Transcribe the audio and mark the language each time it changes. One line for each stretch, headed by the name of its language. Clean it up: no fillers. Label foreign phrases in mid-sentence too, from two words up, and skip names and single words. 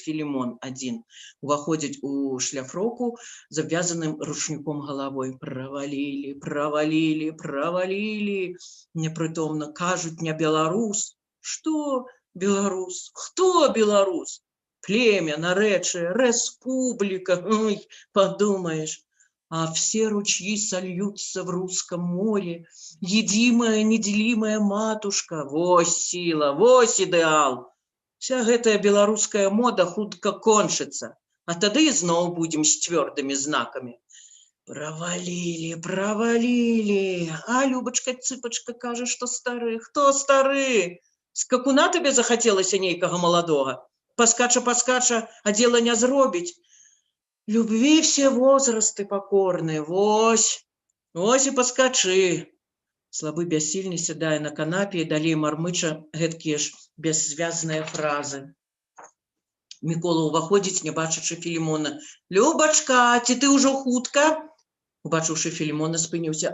Belarusian: Філімон адзін уваходзіць у шляфроку з абвязаным ручніком галавой. Правалілі, правалілі, правалілі. Непрытомна кажуць, не беларус. Што беларус? Хто беларус? Племя, нарэчы, рэспубліка. Ой, падумаеш.
Russian: А все ручьи сольются в русском море. Едимая, неделимая матушка.
Belarusian: Вось сила, вось идеал. Вся гэтая беларуская мода хутка кончыцца. А тады зноў будем с цвёрдымі знакамі. Правалілі, правалілі. А Любачка, цыпачка кажа, што стары. Хто стары? Скакуна табе захацелася нейкага маладога? Паскача, а дела не зробіць.
Russian: Любви все возрасты покорны,
Belarusian: вось і паскачы. Слабы бяссільны сядае на канапе і далей мармыча гэткія ж бяззвязныя фразы. Мікола ўваходзіць, не бачачы Філімона. «Любачка, ці ты ўжо хутка?» Убачыўшы Філімона, спыніўся.